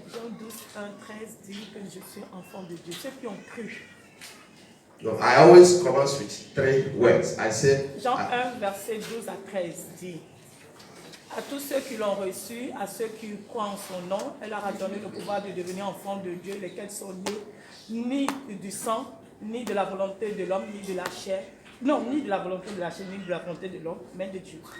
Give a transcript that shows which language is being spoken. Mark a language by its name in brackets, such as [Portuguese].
[French] Jean 12, 1, 13 dit que je suis enfant de Dieu. Ceux qui ont cru. [English] No, I always commence with 3 words. I said, [French] Jean 1, verset 12 à 13 dit: à tous ceux qui l'ont reçu, à ceux qui croient en son nom, elle leur a donné le pouvoir de devenir enfants de Dieu, lesquels sont nés ni du sang, ni de la volonté de l'homme, ni de la chair. Non, ni de la volonté de la chair, ni de la volonté de l'homme, mais de Dieu.